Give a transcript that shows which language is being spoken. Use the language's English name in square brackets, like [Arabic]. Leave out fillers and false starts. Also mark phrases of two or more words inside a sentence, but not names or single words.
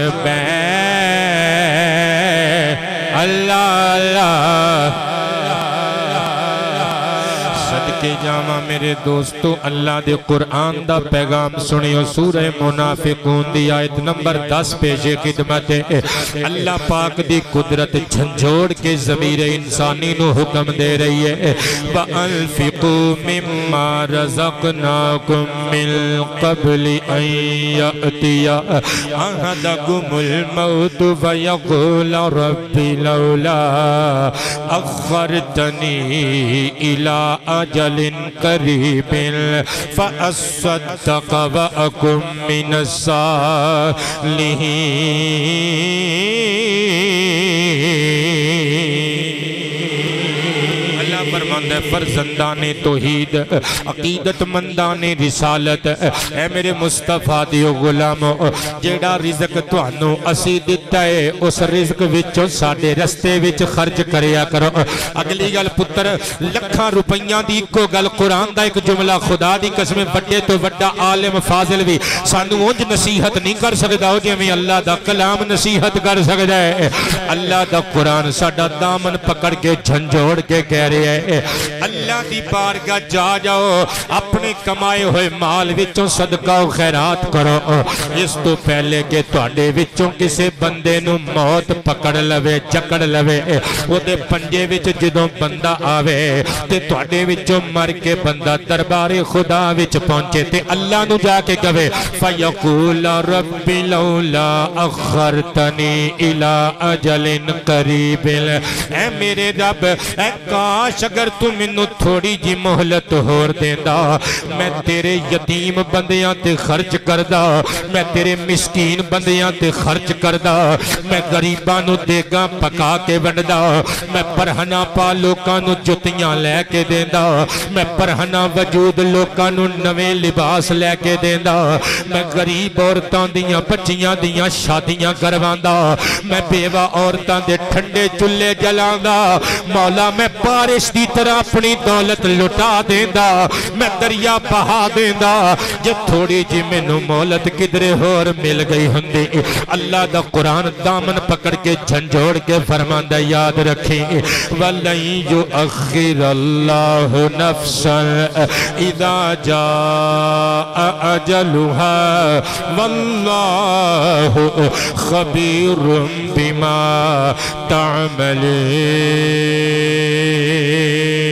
[Punjabi] بیٹھ اللہ اللہ صدقے جامع میرے دوستو اللہ دے قرآن دا پیغام سنیو سورہ منافقون دی آیت نمبر 10 پیش خدمت ہے اللہ پاک دی قدرت جھنجھوڑ کے ضمیر انسانی نو حکم دے رہی ہے [Arabic] وَأَنفِقُوا مِمَّا رَزَقْنَاكُم مِّن قَبْلِ أَن يَأْتِيَ أَحَدَكُمُ الْمَوْتُ فَيَقُولَ رَبِّ لَوْلَا أَخَّرْتَنِي إِلَىٰ أَجَلٍ قَرِيبٍ فَأَصَّدَّقَ وَأَكُن مِّنَ [Punjabi] الصَّالِحِينَ فرماندہ فرزندان توحید عقیدت مندان رسالت اے میرے مصطفیٰ دیو غلامو جیڑا رزق توانو اسی دیتا ہے اس رزق وچو ساڑے رستے وچ خرچ کریا کرو اگلی گل پتر لکھاں روپیاں دی کو گل قرآن دا ایک جملہ خدا دی قسم بڑے تو بڑا عالم فاضل بھی سانو اونج نصیحت نہیں کر سکتا ہو جی میں اللہ دا کلام نصیحت کر سکتا ہے اللہ دا قرآن ساڑا دامن پکڑ کے جھنجھوڑ کے کہہ رہے ہیں اللہ دی بارگاہ جا جاؤ اپنے کمائے ہوئے مال وچوں صدقہ و خیرات کرو اس تو پہلے کہ تواڈے وچوں کسے بندے نو موت پکڑ لوے جکڑ لوے او دے پنجے وچ جدوں بندہ آوے تے تواڈے وچوں مر کے بندہ دربار خدا وچ پہنچے تے اللہ نو جا کے کہے [Arabic] فیقول رب لولا اخرتنی الی اجل قریب [Punjabi] اے میرے رب اے کاش اگر تو منو تھوڑی جی مہلت ہور دیندا میں تیرے یتیم بندیاں تے خرچ کردا میں تیرے مسکین بندیاں تے خرچ کردا میں غریباں نو دیگاں پکا کے ونڈدا میں پرہنا پا لوکاں نو جتیاں لے کے دیندا میں پرہنا وجود لوکاں نو نویں لباس لے کے دیندا میں غریب عورتاں دیاں بچیاں دیاں شادیاں کرواندا میں بیوہ عورتاں دے ٹھنڈے چولہے جلاندا مولا میں بارش دی طرح اپنی دولت لٹا دیندا میں دریا بہا دیندا جب تھوڑی جی مینوں مولت کدرے ہور مل گئی ہوندی اللہ دا قرآن دامن پکڑ کے جھنجھوڑ کے فرماندہ یاد رکھیں [Arabic] وَلَن يُؤَخِّرَ اللَّهُ نَفْسًا إِذَا جَاءَ أَجَلُهَا وَاللَّهُ خَبِيرٌ بِمَا تَعْمَلُونَ